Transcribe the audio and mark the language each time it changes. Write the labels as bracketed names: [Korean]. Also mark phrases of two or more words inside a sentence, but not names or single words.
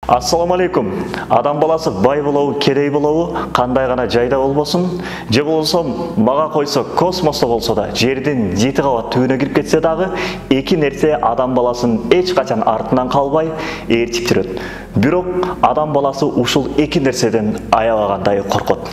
[Kyrgyz] Ассаламу алейкум. Адам баласы бай болуы, кедей болуы кандай гана жайда болбосун, же болсо мага койсо космосто болсо да, жердин 7 кабат түбүнө кирип кетсе дагы, эки нерсе адам баласын эч качан артынан калбай ээрчип жүрөт. Бирок адам баласы ушул эки нерседен аябагандай коркот.